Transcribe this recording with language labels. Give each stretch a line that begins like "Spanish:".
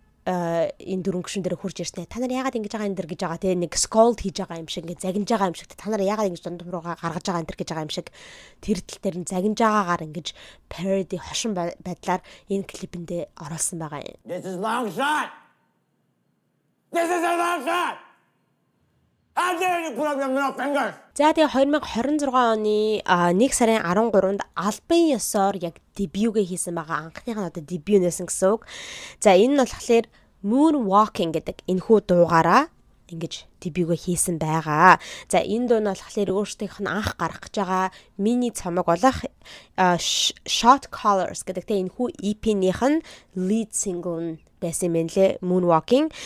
Mongolian: энэ дөрвөн гишүүн дээр хурж ирснэ. Та нар яагаад ингэж байгаа энэ дэр гэж байгаа те нэг scold хийж байгаа юм шиг ингэ загинж байгаа юм шиг та нар яагаад ингэж дунд руугаа гаргаж байгаа энэ дэр гэж байгаа юм шиг тэр тал дээр нь загинж байгаагаар ингэж parody хошин байдлаар энэ клипэндээ оруулсан байгаа юм.
English: This is long shot. This is a long shot. How dare you put up your middle fingers?
Mongolian: За тэгээ 2026 оны 1 сарын 13-нд албан ёсоор яг дебюгээ хийсэн байгаа. Анхных нь одоо дебю нээсэн гэсэн үг. За энэ нь болохоор Moonwalking гэдэг энэхүү дуугаараа ингэж дебюгээ хийсэн байгаа. За энэ дуу нь болохоор өөрсдийнх нь анх гаргах гэж байгаа мини цомог болох Shot Colors гэдэг тэ энэхүү EP-ийнх нь lead single нь байсан юм лээ Moonwalking.